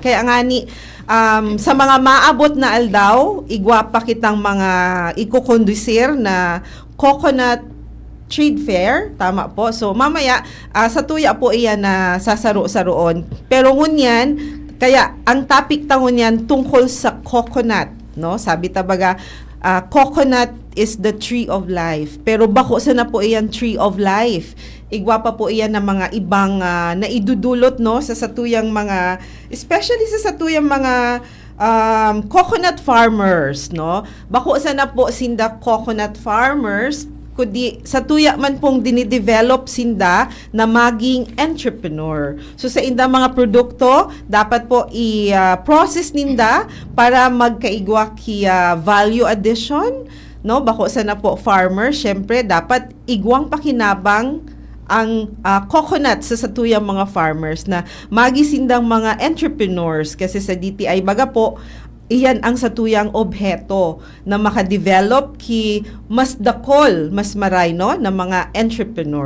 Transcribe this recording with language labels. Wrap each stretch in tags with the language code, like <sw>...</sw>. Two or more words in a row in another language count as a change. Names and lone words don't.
<bik>Kaya nga ni, sa mga maabot na aldaw, igwa pa kitang mga ikukondusir na</bik> <en>coconut trade fair,</en> <bik>tama po. So mamaya sa tuya po iyan na sasaro-saroon. Pero ngunyan, kaya ang topic ta ngunyan tungkol sa coconut, no? Sabi tabaga,</bik> <en>coconut is the tree of life.</en> <bik>Pero bako sa na po iyan</bik> <en>tree of life.</en> <bik>Igwa pa po iyan ng mga ibang naidudulot, no, sa satuyang mga, especially sa satuyang mga</bik> <en>coconut farmers,</en> <bik>no? Bako sa na po sinda</bik> <en>coconut farmers,</en> <bik>kundi sa tuya man pong dinidevelop sinda na maging entrepreneur. So sa inda mga produkto, dapat po i-process ninda para magkaigwa ki</bik> <en>value addition,</en> <bik>no? Bako sa na po farmer, syempre dapat igwang pakinabang ang coconut sa satuyang mga farmers na magisindang mga entrepreneurs kasi sa DTI baga po iyan ang satuyang obheto na makadevelop ki mas dakol, mas maray no na mga entrepreneur.</bik>